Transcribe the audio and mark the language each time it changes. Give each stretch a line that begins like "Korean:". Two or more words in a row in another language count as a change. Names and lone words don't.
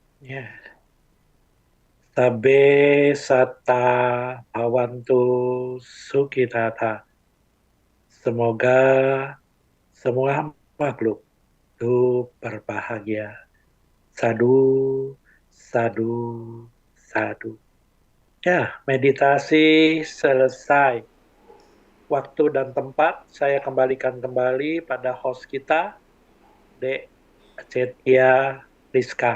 Indonesian: Ya.
Pali: Sabe sata bhavantu sukhitata.
Indonesian: Semoga semua makhluk hidup berbahagia.
Pali: Sadu, sadu, sadu.
Indonesian: Ya, meditasi selesai. Waktu dan tempat saya kembalikan kembali pada host kita, Dek Cetia Rizka.